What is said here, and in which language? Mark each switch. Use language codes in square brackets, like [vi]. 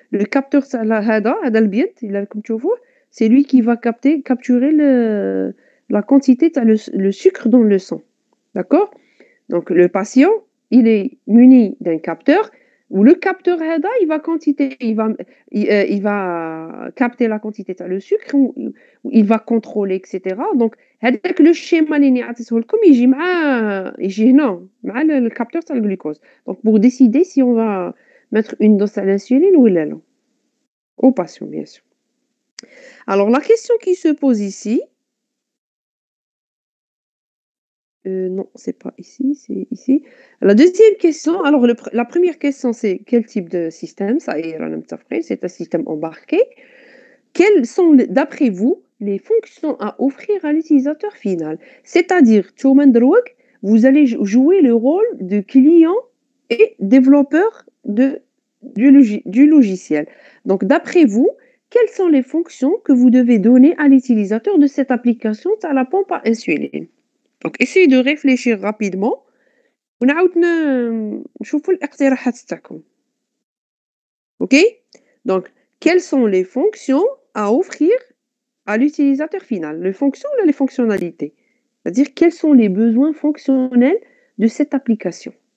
[fr] Le capteur [ar] هذا البيض اللي راكم تشوفوه, [fr] c'est lui qui va capturer la quantité le sucre dans le sang. D'accord? Donc le patient, il est muni d'un capteur où le capteur [ar] هذا, [fr] il va capter la quantité [ar] تاع [fr] le sucre ou il va contrôler etc. Donc [ar] هذاك [fr] le schéma [ar] اللي راني عطيته لكم يجي هنا مع [fr] le capteur [ar] تاع الجلوكوز. [fr] Donc pour décider si on va mettre une dose à l'insuline ou non. Au patient bien sûr. Alors la question qui se pose ici, non, c'est pas ici, c'est ici. La deuxième question, alors la première question, c'est quel type de système? Ça y est, c'est un système embarqué. Quelles sont, d'après vous, les fonctions à offrir à l'utilisateur final? C'est-à-dire, vous allez jouer le rôle de client et développeur du logiciel. Donc, d'après vous, quelles sont les fonctions que vous devez donner à l'utilisateur de cette application à la pompe à insuline? Donc, essayez de réfléchir rapidement. [ar] ونعاود نشوفوا الاقتراحات تاعكم. [fr] OK? Donc, quelles sont les fonctions à offrir à l'utilisateur final? Les fonctions ou les fonctionnalités? C'est-à-dire, quels sont les besoins fonctionnels de cette application?